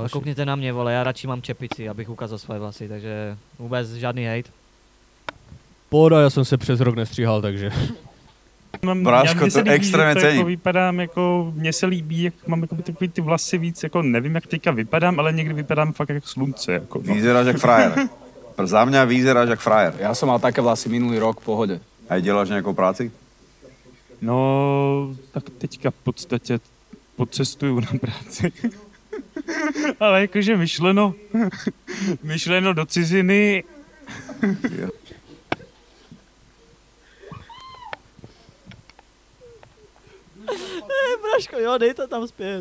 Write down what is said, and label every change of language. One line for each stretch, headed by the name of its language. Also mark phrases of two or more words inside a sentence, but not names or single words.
Czech: A koukněte na mě, vole, já radši mám čepici, abych ukázal svoje vlasy, takže vůbec žádný hejt. Pohoda, já jsem se přes rok nestříhal, takže... Bráško, to extrémně cením. Jako vypadám, jako, mně se líbí, jak mám jako takový ty vlasy víc, jako nevím, jak teďka vypadám, ale někdy vypadám fakt jako slunce. Jako, no.
Slovak: Vyzeráš jak frajer. Za mňa vyzeráš jak frajer. Ja som mal také vlasy minulý rok v pohode.
Czech: A děláš nějakou práci? No, tak teďka v podstatě podcestuju na práci. Ale jakože myšleno do ciziny. Braško, jo, dej to tam zpět.